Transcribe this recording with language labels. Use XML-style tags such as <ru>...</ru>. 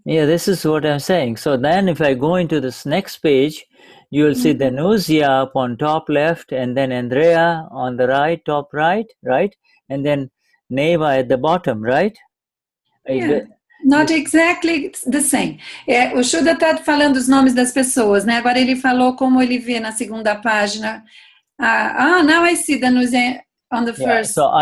<en>Yeah, this is what I'm saying. So then if I go into this next page, you will see Denize up on top left, and then Andrea on the right, top right, right? And then Neva at the bottom, right? Yeah, not exactly the same.</en> <pt>O Shuddha está falando os nomes das pessoas, né? Agora ele falou como ele vê na segunda página.</pt> <en>Now I see Denize on the first.</en>